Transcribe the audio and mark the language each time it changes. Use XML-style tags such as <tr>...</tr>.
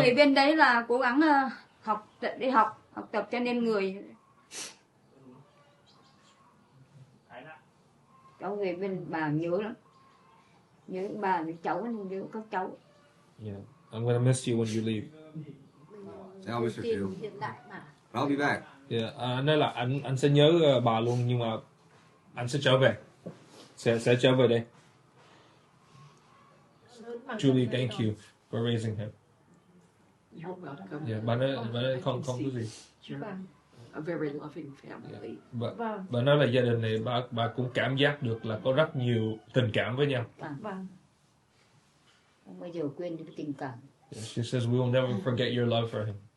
<vi>về bên đấy là cố gắng đi học tập cho nên người. Cháu về bên bà nhớ lắm, nhớ bà với cháu, nhớ các cháu.</vi> <en>Yeah, I'm gonna miss you when you leave. I'll miss her too. I'll be back.</en> <vi>Yeah, anh nói là anh sẽ nhớ bà luôn, nhưng mà anh sẽ trở về, sẽ trở về đây.</vi> <en>Julie, thank you for raising him. You're welcome.</en> <vi>Yeah, bà nói không có gì.</vi> <en>A very loving family.</en> <vi>Bà nói là gia đình này bà cũng cảm giác được là có rất nhiều tình cảm với nhau. Vâng. Không bao giờ quên cái tình cảm.</vi> <en>Yeah, she says we will never forget your love for him.</en>